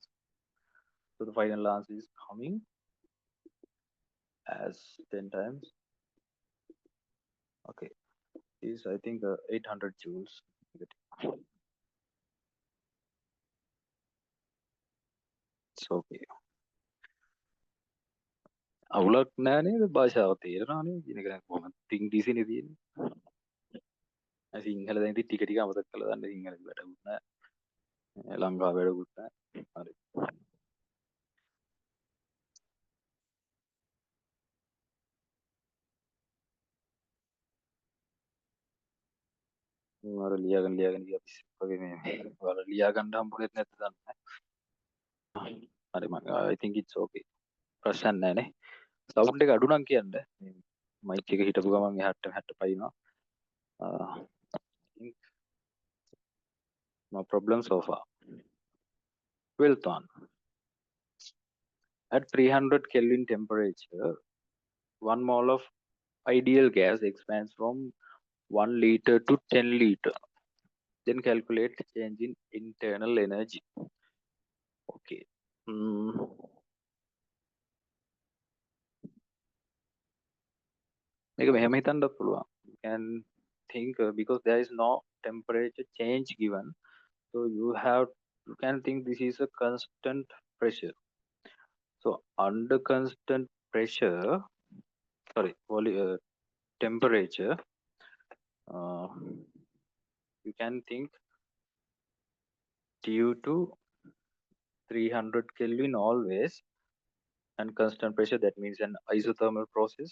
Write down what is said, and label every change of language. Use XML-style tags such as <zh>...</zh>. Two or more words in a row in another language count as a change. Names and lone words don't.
<en>So the final answer is coming as 10 times. Okay, is I think 800 joules. So okay.</en> <si>අවුලක් නෑ නේද භාෂාව තේරෙනවා නේ කියන එක කොහොමද ඉංග්‍රීසි නේ තියෙන්නේ. සිංහල දැන් ඉතින් ටික ටික අමතක කරලා දාන්න සිංහල වැඩකුත් නෑ. ලංකාව වැඩකුත් නෑ. හරි. මම ලියාගෙන ගියා පිස්සෙක් වගේ මේ ඔයාලා ලියා ගන්න හම්බුනේත් නැද්ද දන්නේ නෑ. හරි මම</si> <en>I think it's okay.</en> <si>ප්‍රශ්න නෑ නේ. සවුන්ඩ් එක අඩු නම් කියන්න. mic එක හිටපු ගමන් එහාට පයින්නවා.</si> <en>think no problem so far. 12th one. At 300 Kelvin temperature, 1 mole of ideal gas expands from 1 liter to 10 liter. Then calculate change in internal energy.</en> <si>Okay. මේක මෙහෙම හිතන්නත් පුළුවන්.</si> <en>You can think because there is no temperature change given, so you can think this is a constant pressure. So under constant pressure, sorry, temperature, you can think due to 300 Kelvin always and constant pressure, that means an isothermal process.</en>